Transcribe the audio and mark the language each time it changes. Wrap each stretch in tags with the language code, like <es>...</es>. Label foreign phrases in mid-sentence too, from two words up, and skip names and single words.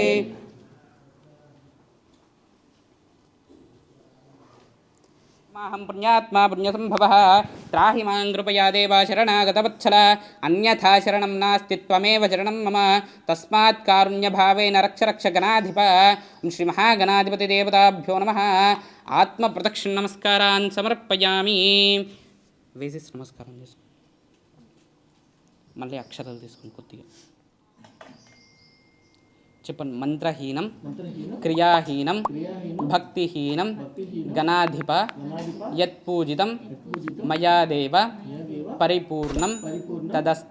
<sa>माहं पुण्यात्मा पुण्यसम्भवः त्राहि मां कृपया देवा शरणागतवत्सल अन्यथा शरणं नास्ति त्वमेव शरणं मम तस्मात् कारुण्यभावेन रक्ष रक्ष गणाधिप श्रीमहागणाधिपतिदेवताभ्यो नमः आत्मप्रदक्षिण नमस्कारान् समर्पयामि</sa> <te>వేసేసి నమస్కారం చేసుకో మళ్ళీ అక్షరాలు తీసుకుని కొద్దిగా చెప్పండి</te> <sa>మంత్రహీనం క్రియాహీనం భక్తిహీనం గణాధిప యత్పూజితం మయా దేవ పరిపూర్ణం తదస్తు</sa>